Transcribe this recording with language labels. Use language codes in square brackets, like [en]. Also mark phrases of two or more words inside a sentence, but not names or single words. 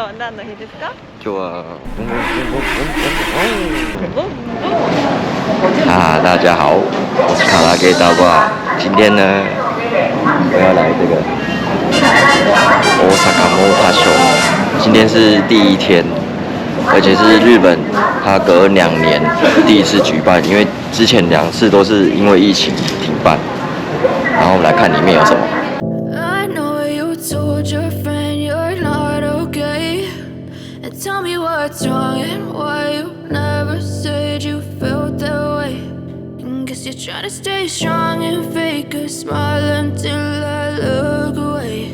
[ja] 何の日ですか？ [zh] 今日は大家好，我是卡拉 K 大挂。今天呢，我要来这个 OSAKA Motor Show，今天是第一天，而且是日本它隔2年第一次举办，因为之前2次都是因为疫情停办。然后我们来看里面有什么。 [en] Tell me what's wrong and why you never said you felt that way. And guess you're trying to stay strong and fake a smile until I look away.